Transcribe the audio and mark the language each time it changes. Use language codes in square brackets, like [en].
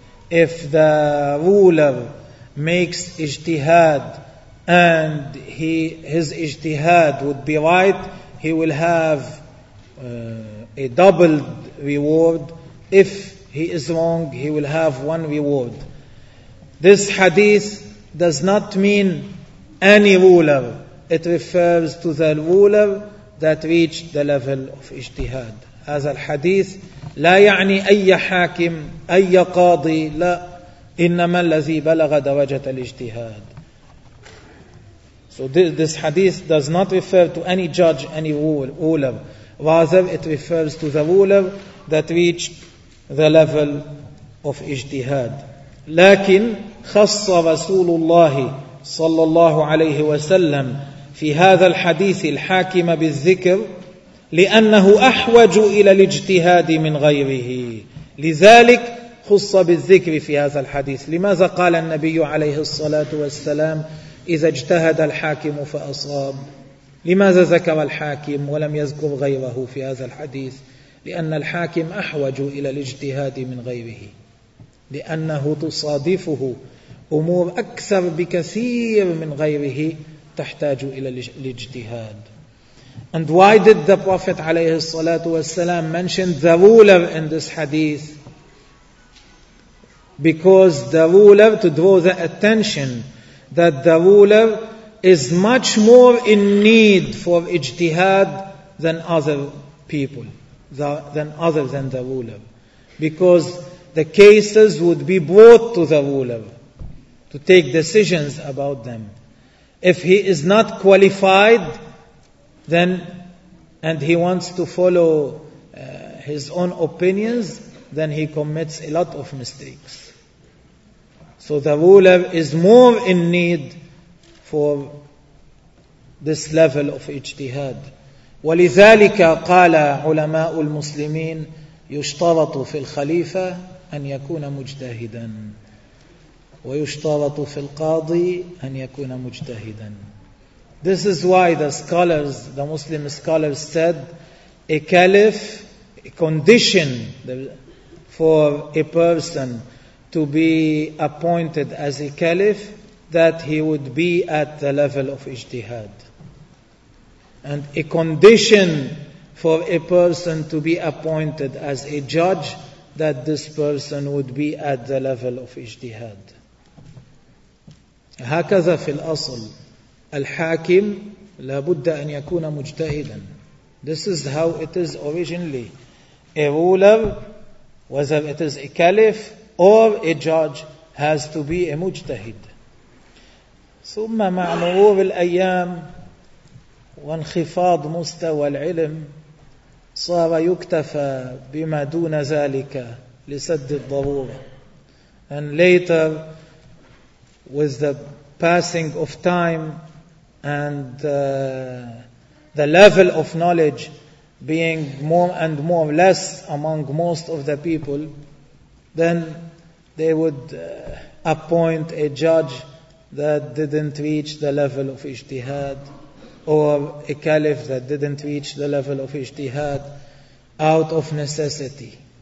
[en] If the ruler makes ijtihad and his ijtihad would be right, he will have a doubled reward. If he is wrong, he will have one reward. This hadith does not mean any ruler. It refers to the ruler that reached the level of ijtihad. [ar] هذا الحديث لا يعني أي حاكم أي قاضي, لا, إنما الذي بلغ درجة الاجتهاد. [en] So this hadith does not refer to any judge, any ruler. Rather, it refers to the ruler that reached the level of ijtihad. [ar] لكن خص رسول الله صلى الله عليه وسلم في هذا الحديث الحاكم بالذكر لأنه أحوج إلى الاجتهاد من غيره. لذلك خص بالذكر في هذا الحديث. لماذا قال النبي عليه الصلاة والسلام إذا اجتهد الحاكم فأصاب؟ لماذا ذكر الحاكم ولم يذكر غيره في هذا الحديث؟ لأن الحاكم أحوج إلى الاجتهاد من غيره, لأنه تصادفه أمور أكثر بكثير من غيره تحتاج إلى الاجتهاد. [en] And why did the Prophet [ar] عليه الصلاة والسلام [en] mention the ruler in this hadith? Because the ruler, to draw the attention that the ruler is much more in need for ijtihad than other people, than the ruler. Because the cases would be brought to the ruler to take decisions about them. If he is not qualified then and he wants to follow his own opinions, then he commits a lot of mistakes. So the ruler is more in need for this level of ijtihad. [ar] ولذلك قال علماء المسلمين يشترط في الخليفة أن يكون مجتهدا ويشترط في القاضي أن يكون مجتهدا. [en] This is why the scholars, the Muslim scholars said, a caliph, a condition for a person to be appointed as a caliph, that he would be at the level of ijtihad. And a condition for a person to be appointed as a judge, that this person would be at the level of ijtihad. [ar] هكذا في الأصل. الحاكم لابد أن يكون مجتهدا. [en] This is how it is originally. A ruler, whether it is a caliph or a judge, has to be a mujtahid. [ar] ثم مع مرور الأيام وانخفاض مستوى العلم صار يكتفى بما دون ذلك لسد الضرورة. [en] And later, with the passing of time and the level of knowledge being more and more less among most of the people, then they would appoint a judge that didn't reach the level of ijtihad, or a caliph that didn't reach the level of ijtihad, out of necessity.